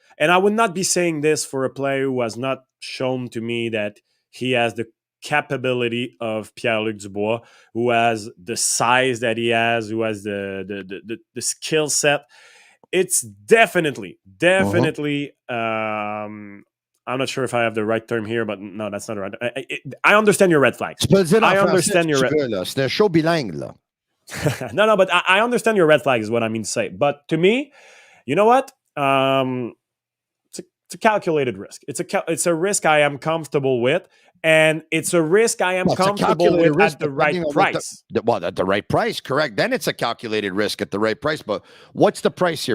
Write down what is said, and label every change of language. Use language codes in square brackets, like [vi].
[en] And I would not be saying this for a player who has not shown to me that he has the capability of Pierre-Luc Dubois, who has the size that he has, who has the skill set. It's definitely. I'm not sure if I have the right term here, but no, that's not right. I understand your red flags. I understand your red. [fr] C'est un show bilingue là. [en] No, but I understand your red flags is what I mean to say. But to me, you know what? It's a calculated risk. It's a risk I am comfortable with, and it's a risk I am comfortable with at the right price. At the right price, correct. Then it's a calculated risk at the right price. But what's the price here?